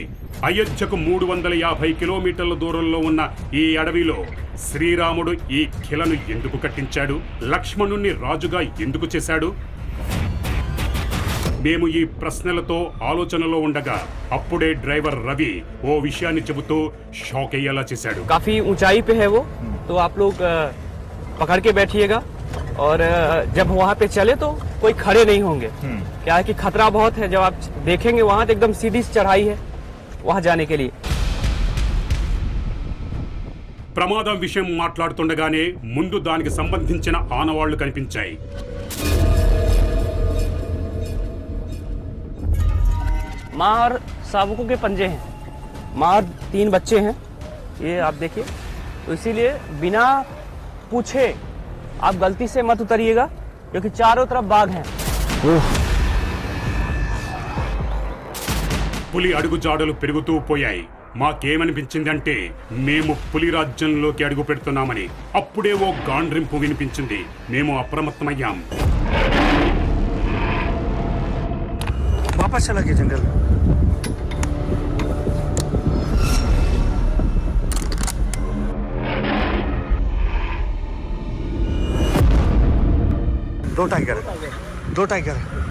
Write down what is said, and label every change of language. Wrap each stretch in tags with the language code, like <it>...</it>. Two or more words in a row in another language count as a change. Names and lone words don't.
<te>అయోధ్యకు 350 కిలోమీటర్ల దూరంలో ఉన్న ఈ అడవిలో శ్రీరాముడు ఈ ఖిలను ఎందుకు కట్టించాడు? లక్ష్మణుణ్ణి రాజుగా ఎందుకు చేశాడు? మేము ఈ ప్రశ్నలతో ఆలోచనలో ఉండగా అప్పుడే డ్రైవర్ రవి ఓ విషయాన్ని చెబుతూ షాక్ అయ్యేలా చేశాడు.</te> <hi>काफी ऊंचाई पे है वो, तो आप लोग पकड़ के बैठिएगा और जब वहाँ पे चले तो कोई खड़े नहीं होंगे. क्या है कि खतरा बहुत है. जब आप देखेंगे वहाँ तो एकदम सीधी चढ़ाई है वहाँ जाने के लिए.</hi> <te>ప్రమాదం విషయం మాట్లాడుతుండగానే ముందు దానికి సంబంధించిన ఆనవాళ్లు కనిపించాయి.</te> <hi>माँ और शावकों के पंजे हैं. माँ और 3 बच्चे हैं, ये आप देखिए. तो इसीलिए बिना पूछे आप गलती से मत उतरिएगा, क्योंकि चारों तरफ बाघ हैं.</hi> <te>పులి అడుగుజాడలు పెరుగుతూ పోయాయి. మాకేమనిపించిందంటే మేము పులి రాజ్యంలోకి అడుగు పెడుతున్నామని. అప్పుడే ఓ గాండ్రింపు వినిపించింది. మేము అప్రమత్తమయ్యాం.</te> <hi>वापस चला गया जंगल. दो टाइगर है.</hi>